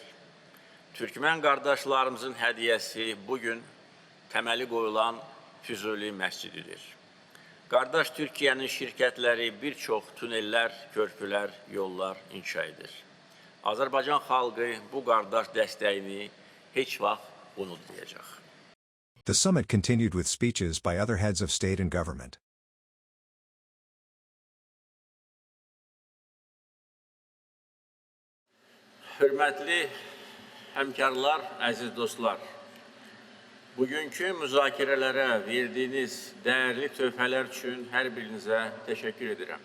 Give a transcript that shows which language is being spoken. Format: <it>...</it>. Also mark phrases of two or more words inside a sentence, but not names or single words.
<az>Türkmən qardaşlarımızın hədiyyəsi bugün təməli qoyulan Füzuli məscididir. Qardaş Türkiyənin şirkətləri bir çox tunellər, körpülər, yollar inşa edir. Azərbaycan xalqı bu qardaş dəstəyini heç vaxt unutmayacaq.</az> <en>The summit continued with speeches by other heads of state and government.</en> <az>Hörmətli həmkarlar, əziz dostlar, bugünkü müzakirələrə verdiyiniz dəyərli töhfələr üçün hər birinizə təşəkkür edirəm.</az>